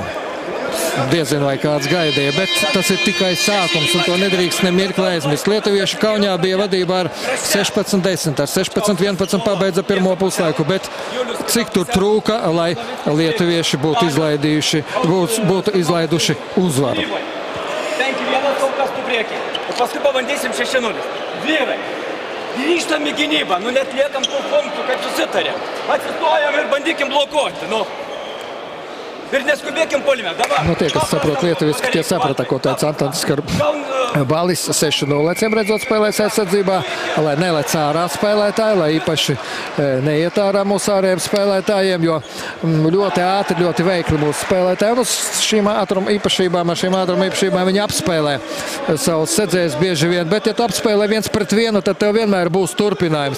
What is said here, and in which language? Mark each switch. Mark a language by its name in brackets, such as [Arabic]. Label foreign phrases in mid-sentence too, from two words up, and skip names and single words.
[Latvian] Diezinu, vai kāds gaidīja, bet tas ir tikai sākums, un to nedrīkst nemirkli aizmirst. Lietuvieši Kaunijā bija vadībā ar 16-10, ar 16-11 pabeidza pirmo puslaiku, bet cik tur trūka, lai lietuvieši būtu izlaiduši uzvaru. [Lithuanian] Paskui pabandysim 6-0. Vyrai, grįžtam į gynybą, netliekam tų punktų, kaip susitarėm. Atsistojam ir bandykim blokuoti, Ir neskubēkim puolime. [Latvian] Tie, kas saprot lietuviski, tie saprata, ko teica Antons Skarbalis. 6-0 redzot spēlēs aizsardzībā, lai nelec ārā spēlētāji, lai īpaši neiet ārā mūsu ārējiem spēlētājiem, jo ļoti ātri, ļoti veikli mūsu spēlētāji. Un uz šīm ātruma īpašībām viņi apspēlē savus sedzējus bieži vien, bet ja tu apspēlē 1-1, tad tev vienmēr būs turpinājums.